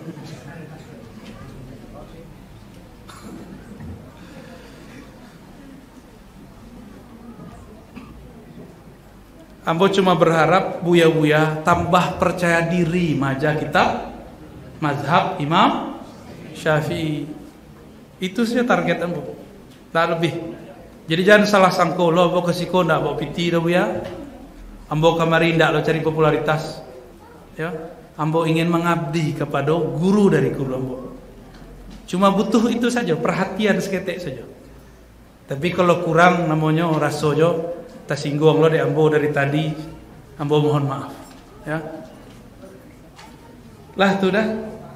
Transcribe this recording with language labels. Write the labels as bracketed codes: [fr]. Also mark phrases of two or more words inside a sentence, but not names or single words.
[id] Ambo cuma berharap buya-buya tambah percaya diri maja kitab mazhab Imam Syafi'i. Itu saja target ambo. Tak lebih. [min] Jadi jangan salah sangka lo ambo kesiko ndak ambo piti dah buya. Ambo kamari ndak lo cari popularitas. [id] Ya. Ambo ingin mengabdi kepada guru dari guru ambo. Cuma butuh itu saja, perhatian seketek saja. Tapi kalau kurang namanya rasojo tersinggung lo deh ambo dari tadi, ambo mohon maaf. Ya. [min] Lah tu dah.